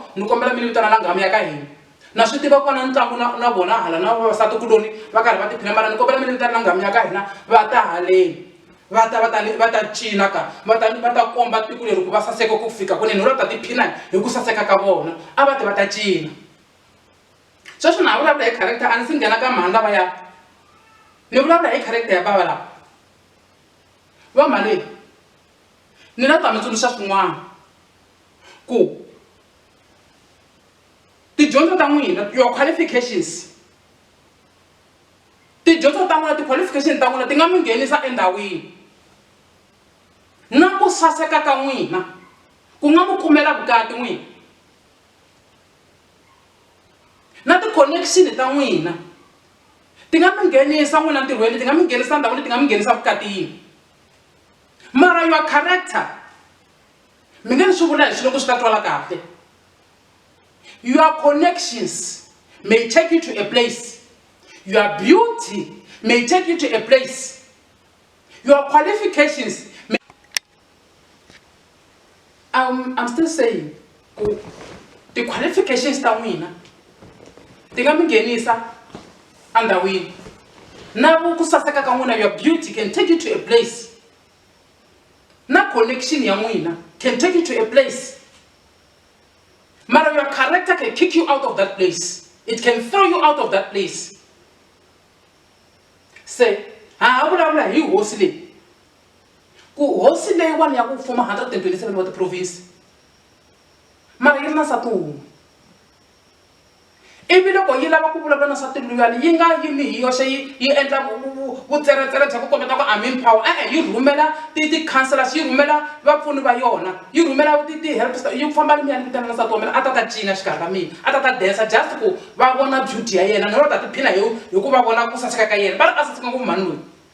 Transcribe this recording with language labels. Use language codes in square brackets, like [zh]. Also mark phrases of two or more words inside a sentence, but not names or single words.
[ts] ni kombela mi ni vitanela nghamu ya ka hina na swi tiva ku na ntlangu na vona hala na vavasati kuloni va karhi va tiphina mara ni kombela mi ni vitanela nghamu ya ka hina va ta haleni va ta cina ka va ta komba tiko leri ku va saseka ku fika kunene va ta tiphina hi ku saseka ka vona a va ta cina sweswi na vulavula hi character a ni si nghena ka mhani lavaya ni vulavula hi character ya bava lava va mali ni na ta mi tsundzuxa swin'wana ku tidyondzo ta n'wina [en] your qualifications [ts] tidyondzo ta n'wina ti-qualification ta n'wina ti nga mi nghenisa endhawini na ku saseka ka n'wina ku nga mu kumela vukati n'wina na ti-connection ta n'wina ti nga mi nghenisa n'wina ntirhweni ti nga mi nghenisa ndhawini ti nga mi nghenisa vukatini mara [en] your character [ts] mi nge ni swi vula hi swilo ku swi ta twala kahle [en] your connections may take you to a place your beauty may take you to a place your qualifications may I'm still saying the qualifications [ts] ta n'wina ti nga mi nghenisa andhawini na ku saseka ka n'wina your [en] beauty can take you to a place [ts] na connection ya n'wina [en] can take you to a place [ts] mara [en] your character can kick you out of that place it can throw you out of that place [ts] se ha vulavula hi hosi leyi ku hosi leyiwani ya ku fuma 127 wa tiprovinsi mara yi ri na nsati wun'we ivi loko yi lava ku vulavula na nsati luyani yi nga yimi hi yoxe yi endla vutseretsere bya ku kombeta ku amin power yi rhumela ti-councellors yi rhumela vapfuni va yona yi rhumela ti-helps yi famba limiyani vitana na nsati wa mina a ta ta cina xikarhi ka mina a ta ta densa just ku va vona beauty ya yena na ta tiphina hi ku va vona ku saseka ka yena va ri a saseka ngopfu mani loyi